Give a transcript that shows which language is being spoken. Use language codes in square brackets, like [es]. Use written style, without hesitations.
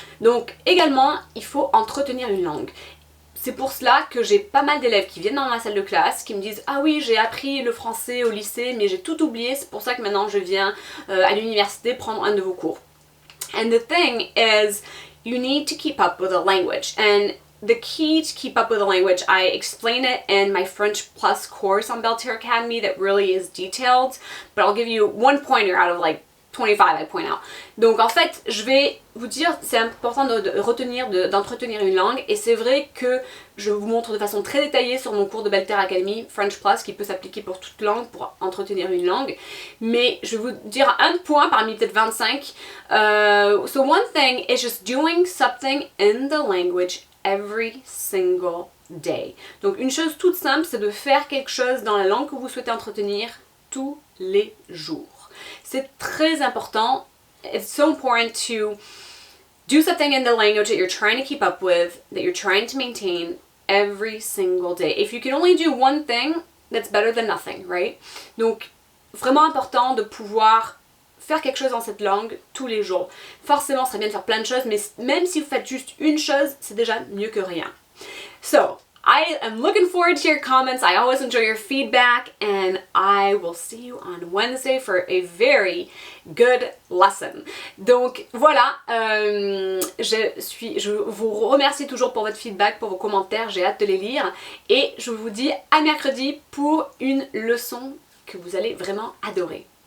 [fr] Donc également, il faut entretenir une langue. C'est pour cela que j'ai pas mal d'élèves qui viennent dans ma salle de classe, qui me disent « Ah oui, j'ai appris le français au lycée, mais j'ai tout oublié, c'est pour ça que maintenant je viens à l'université prendre un de vos cours. » [en] And the thing is, you need to keep up with the language. And the key to keep up with the language, I explain it in my French Plus course on Belle Terre Academy that really is detailed, but I'll give you one pointer out of like 25 I point out. [fr] Donc en fait, je vais vous dire, c'est important d'entretenir une langue, et c'est vrai que je vous montre de façon très détaillée sur mon cours de Belle Terre Academy, French Plus, qui peut s'appliquer pour toute langue, pour entretenir une langue. Mais je vais vous dire un point parmi peut-être 25. [en] So one thing is just doing something in the language every single day. [fr] Donc une chose toute simple, c'est de faire quelque chose dans la langue que vous souhaitez entretenir tous les jours. C'est très important. [en] It's so important to do something in the language that you're trying to keep up with, that you're trying to maintain every single day. If you can only do one thing, that's better than nothing, right? [fr] Donc, vraiment important de pouvoir faire quelque chose dans cette langue tous les jours. Forcément, ce serait bien de faire plein de choses, mais même si vous faites juste une chose, c'est déjà mieux que rien. [en] So, I am looking forward to your comments. I always enjoy your feedback, and I will see you on Wednesday for a very good lesson. [fr] Donc voilà, je vous remercie toujours pour votre feedback, pour vos commentaires, j'ai hâte de les lire, et je vous dis à mercredi pour une leçon que vous allez vraiment adorer.